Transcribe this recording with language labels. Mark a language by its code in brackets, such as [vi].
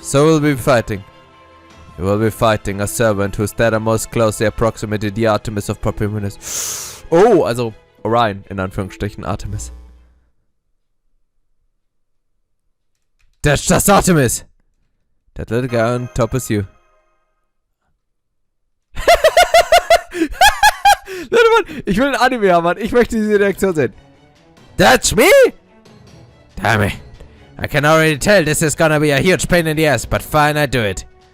[en] So we'll be fighting. You will be fighting a servant whose data most closely approximated the Artemis of Propiminus. [de] Oh, also Orion, in Anführungsstrichen Artemis. [en] That's just Artemis! That little guy on top is you. [de] Leute, Mann, ich will ein Anime haben, Mann. Ich möchte diese Reaktion sehen. [en] That's me? Damn it. I can already tell this is gonna be a huge pain in the ass, but fine, I do it.